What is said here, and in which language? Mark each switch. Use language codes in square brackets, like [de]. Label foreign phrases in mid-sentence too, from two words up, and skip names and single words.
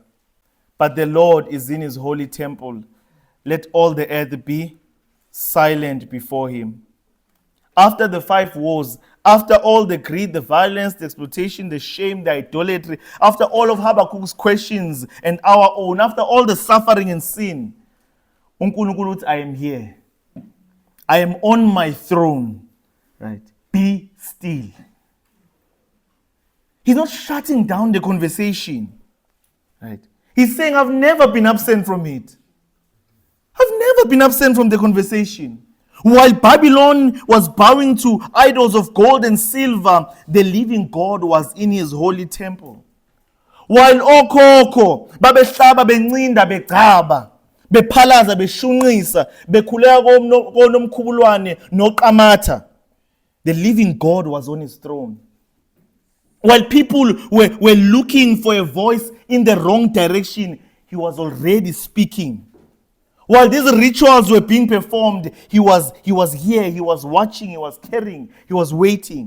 [en] But the Lord is in his holy temple. Let all the earth be silent before him. After the 5 woes, after all the greed, the violence, the exploitation, the shame, the idolatry, after all of Habakkuk's questions and our own, after all the suffering and sin, [zu] uNkulunkulu uthi, [en] I am here. I am on my throne. Right? Be still. He's not shutting down the conversation. Right? He's saying, I've never been absent from it. I've never been absent from the conversation. While Babylon was bowing to idols of gold and silver, the living God was in his holy temple. [zu] While okhokho babehlaba bencinda begcaba bephalaza beshunqisa bekhuleka konomkhubulwane noqamatha, [en] the living God was on his throne. While people were looking for a voice in the wrong direction, he was already speaking. While these rituals were being performed, he was here, he was watching, he was caring, he was waiting.